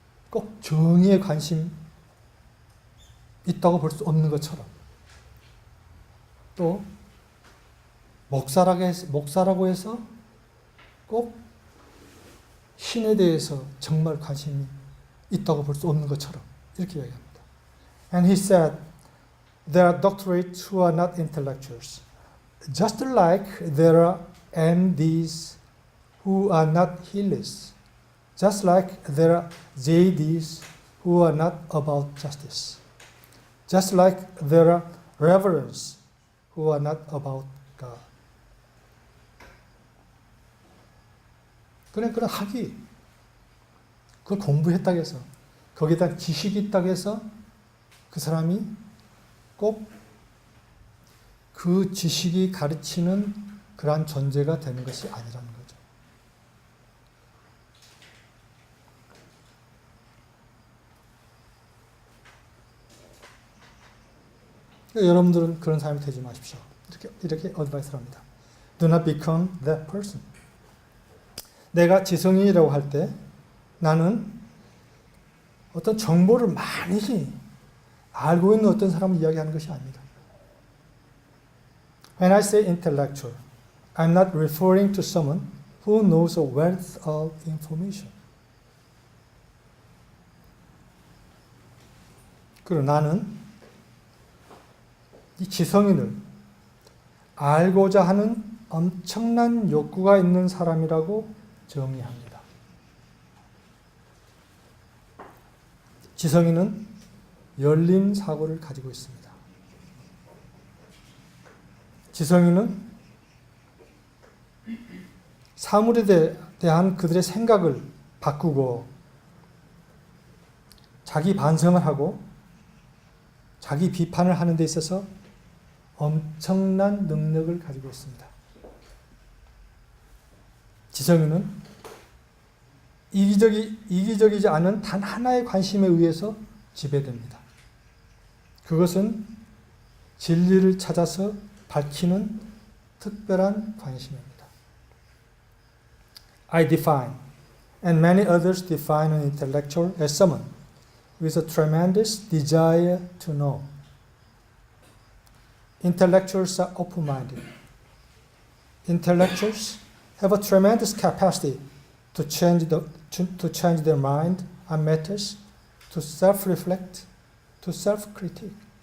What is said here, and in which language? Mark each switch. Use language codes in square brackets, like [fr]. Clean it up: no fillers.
[ko] 꼭 정의에 관심 있다고 볼 수 없는 것처럼 또 목사라고 해서 꼭 신에 대해서 정말 관심이 있다고 볼 수 없는 것처럼 이렇게 이야기합니다. [en] And he said, there are doctorates who are not intellectuals, just like there are MDs who are not healers, just like there are JDs who are not about justice, just like there are reverends who are not about God. [ko] 그런 학위, 그걸 공부했다고 해서, 거기에 대한 지식이 있다고 해서 그 사람이 꼭 그 지식이 가르치는 그러한 존재가 되는 것이 아니라는 거죠. 여러분들은 그런 사람이 되지 마십시오. 이렇게 어드바이스를 합니다. [en] Do not become that person. [ko] 내가 지성인이라고 할 때 나는 어떤 정보를 많이 알고 있는 어떤 사람을 이야기하는 것이 아닙니다. [en] When I say intellectual, I'm not referring to someone who knows a wealth of information. [ko] 그리고 나는 이 지성인을 알고자 하는 엄청난 욕구가 있는 사람이라고 정의합니다. 지성인은 열린 사고를 가지고 있습니다. 지성인은 사물에 대한 그들의 생각을 바꾸고 자기 반성을 하고 자기 비판을 하는 데 있어서 엄청난 능력을 가지고 있습니다. 지성인은 이기적이지 않은 단 하나의 관심에 의해서 지배됩니다. 그것은 진리를 찾아서 밝히는 특별한 관심입니다. [en] I define, and many others define an intellectual as someone with a tremendous desire to know. Intellectuals are open-minded. Intellectuals have a tremendous capacity to change their mind on matters, to self-reflect, to self-critique.